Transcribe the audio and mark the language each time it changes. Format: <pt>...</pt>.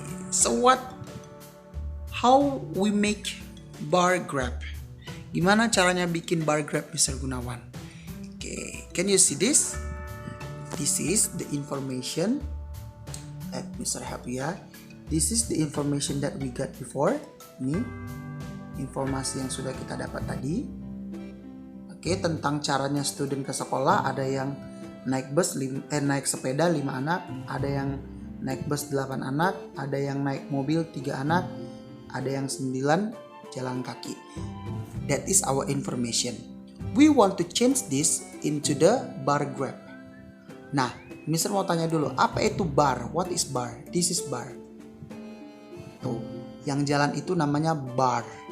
<en>So how we make bar graph?</en> <id>Gimana caranya bikin bar graph, Mr. Gunawan?</id> <en>Okay, can you see this? This is the information. Let Mr. help you ya. This is the information that we got before.</en> <id>Ini informasi yang sudah kita dapat tadi. Oke, tentang caranya student ke sekolah. Ada yang naik bus, naik sepeda 5 anak. Ada yang naik bus 8 anak. Ada yang naik mobil 3 anak. Ada yang 9 jalan kaki.</id> <en>That is our information. We want to change this into the bar graph.</en> <id>Nah, Mr. mau tanya dulu, apa itu bar?</id> <en>What is bar? This is bar.</en> <id>Tuh, yang jalan itu namanya bar.</id>